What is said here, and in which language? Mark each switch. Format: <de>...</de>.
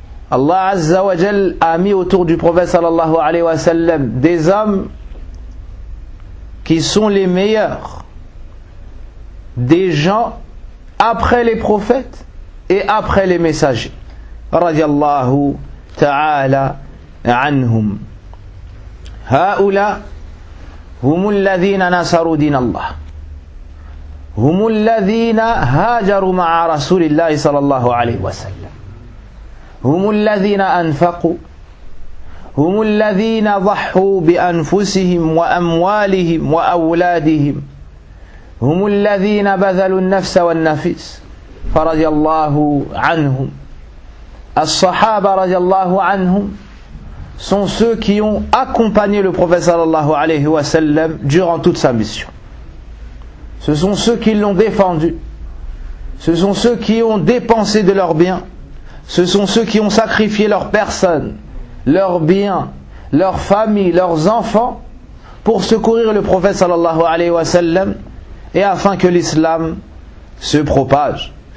<fr>Allah Azza wa Jal a mis autour du prophète sallallahu alayhi wa sallam des hommes qui sont les meilleurs des gens après les prophètes et après les messagers radiallahu ta'ala anhum.</fr> <ar>Ha'oula هم الذين نصروا دين الله هم الذين هاجروا مع رسول الله صلى الله عليه وسلم هم الذين أنفقوا هم الذين ضحوا بأنفسهم وأموالهم وأولادهم هم الذين بذلوا النفس والنفس فرضي الله عنهم. الصحابة رضي الله عنهم</ar> <fr>sont ceux qui ont accompagné le prophète sallallahu alayhi wa sallam durant toute sa mission. Ce sont ceux qui l'ont défendu. Ce sont ceux qui ont dépensé de leurs biens. Ce sont ceux qui ont sacrifié leur personne, leurs biens, leurs familles, leurs enfants pour secourir le prophète sallallahu alayhi wa sallam et afin que l'islam se propage.</fr>